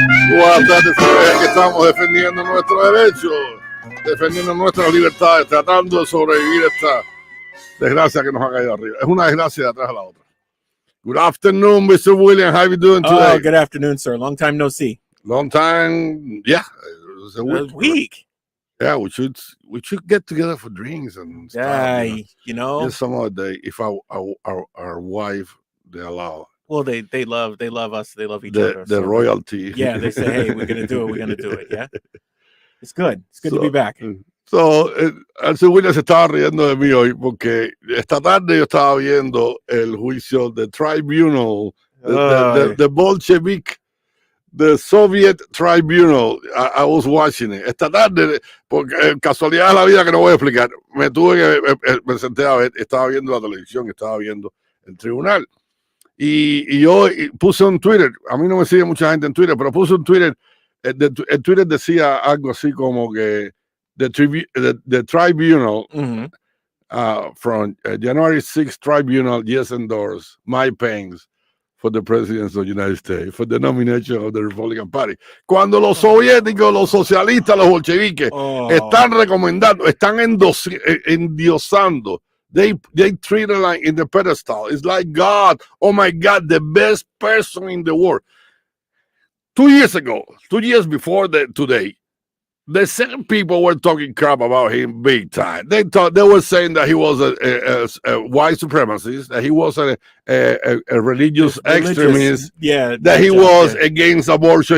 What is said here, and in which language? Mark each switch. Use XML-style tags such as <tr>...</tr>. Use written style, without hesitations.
<es>Buenas tardes, señores. Aquí estamos defendiendo nuestros derechos, defendiendo nuestras libertades, tratando de sobrevivir esta desgracia que nos ha caído arriba. Es una desgracia de atrás a la otra.</es> <en>Good afternoon, Mr. Williams. How are you doing today? Oh, good afternoon, sir. Long time no see. Long time, yeah. It was a week. Yeah, we should get together for drinks and stuff. Yeah, you know. Just some other day, if our wife they allow. Well, they love us. They love each other. The royalty. Yeah, they say, hey, we're gonna do it. Yeah, it's good. It's good to be back.</en> <es>So, Alci Williams se estaba riendo de mí hoy porque esta tarde yo estaba viendo el juicio de Tribunal,</es> <en>the Bolshevik. The Soviet Tribunal, I was watching it.</en> <es>Esta tarde, porque casualidad de la vida que no voy a explicar, me senté a ver, estaba viendo la televisión, estaba viendo el tribunal. Y yo puse un Twitter, a mí no me sigue mucha gente en Twitter, pero puse un Twitter, el Twitter decía algo así como que</es> <en>the Tribunal from January 6th Tribunal, yes, endorse my pains for the presidency of the United States, for the nomination of the Republican Party.</en> <es>Cuando los soviéticos, los socialistas, los bolcheviques están recomendando, están endiosando,</es> <en>they treat it like in the pedestal. It's like God, oh my God, the best person in the world. 2 years ago, 2 years before today, the same people were talking crap about him big time. They were saying that he was a white supremacist, that he was a religious extremist, that he was against abortion.</en>